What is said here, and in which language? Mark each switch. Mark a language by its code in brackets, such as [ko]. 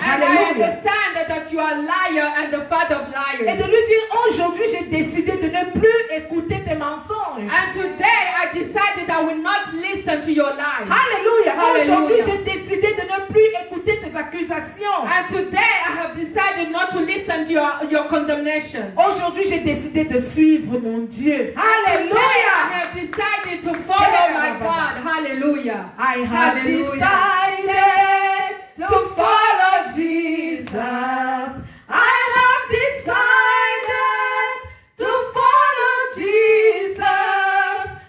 [en] And I [fr] Alléluia. [en] understand that you are a liar and the father of [fr] Et de [en] liars. [fr] lui dire, aujourd'hui, j'ai décidé de ne plus écouter tes mensonges. [en] And today I decided I will not listen to your lies. [fr] Alléluia. Alléluia. Aujourd'hui, j'ai décidé de ne plus écouter tes accusations. [en] And today I have decided not to listen to your condemnation. [fr] Aujourd'hui, j'ai décidé de suivre mon Dieu. [en] Today I [fr] Alléluia. [en] have decided to follow my God. Hallelujah. I have decided to follow Jesus. I have decided to follow Jesus.